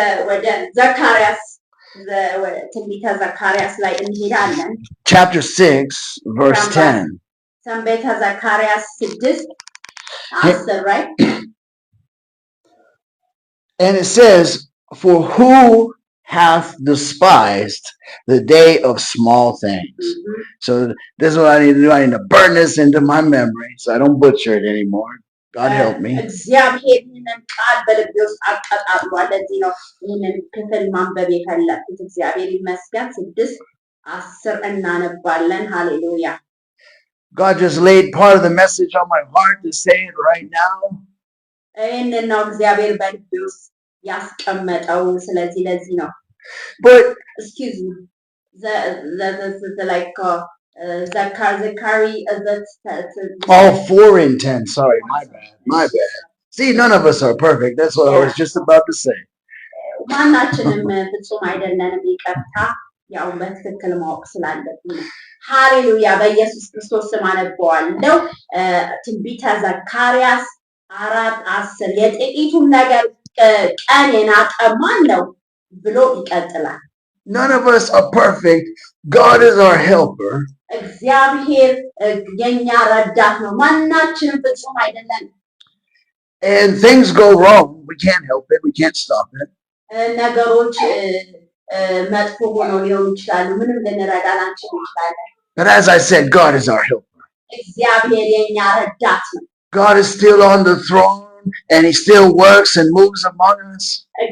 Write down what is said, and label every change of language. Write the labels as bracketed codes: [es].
[am] ወደ ዘካርያስ ትንቢተ ዘካርያስ ላይ እንሄዳለን። [en] Chapter 6, verse 10. [am] ትንቢተ ዘካርያስ 6:10, [en] right? And it says, for who hath despised the day of small things? So this is what I need to do. I need to burn this into my memory so I don't butcher it anymore. God help me. [am] እግዚአብሔር ይህንን ቃል በልቤ ውስጥ አቀጣጥሏል። ለዚህ ነው ይህንን ክፍል ማንበብ የፈለኩት። እግዚአብሔር ይመስገን። 6:10 እናነባለን። ሃሌሉያ። [en] God just laid part of the message on my heart to say it right now. [am] ይህንን ነው እግዚአብሔር በልቤ ውስጥ ያስቀመጠው። ስለዚህ ለዚህ ነው። [en] But excuse me. The like Zachary all 4 and 10. Sorry, my bad. See, none of us are perfect. That's what I was just about to say. [am] ማናችንም ፍጹም አይደለንም። ይቅርታ ያው በትክክል ማወቅ ስላለብኝ። ሃሌሉያ። በኢየሱስ ክርስቶስ ስም አነበዋለሁ። ትንቢተ ዘካርያስ 4:10 የጥቂቱን ነገር ቀን የናቀ ማን ነው ብሎ ይቀጥላል። [en] None of us are perfect. God is our helper. [am] እግዚአብሔር የኛ ረዳት ነው። ማናችንም ፍጹም አይደለም። [en] And things go wrong. We can't help it. We can't stop it. [am] ነገሮች መጥፎ ሆነው ሊሆኑ ይችላሉ። ምንም ልንረዳ ላንችል እንችላለን። [en] But as I said, God is our helper. [am] እግዚአብሔር የኛ ረዳት ነው። [en] God is still on the throne. And he still works and moves among us.